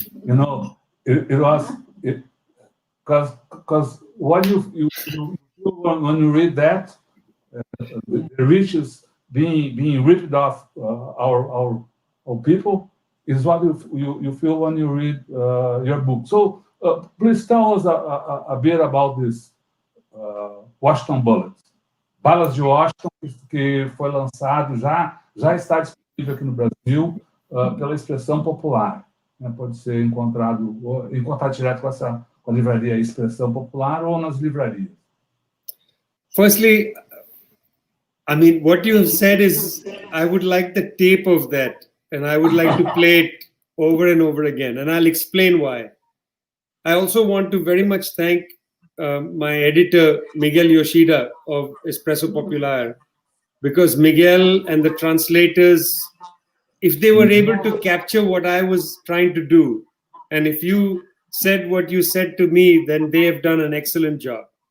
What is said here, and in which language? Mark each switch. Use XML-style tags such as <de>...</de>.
<en>You know, it was because when you read that, the riches being ripped off our people is what you feel when you read your book. So please tell us a bit about this Washington Bullets.</en> <pt>Balas de Washington, que foi lançado, já está disponível aqui no Brasil pela Expressão Popular. Né? Pode ser encontrado em contato direto com a livraria Expressão Popular ou nas livrarias.</pt> <en>Firstly, I mean, what you have said is, I would like the tape of that, and I would like to play it over and over again, and I'll explain why. I also want to very much thank my editor, Miguel Yoshida of Espresso Popular, because Miguel and the translators, if they were able to capture what I was trying to do, and if you said what you said to me, then they have done an excellent job.</en>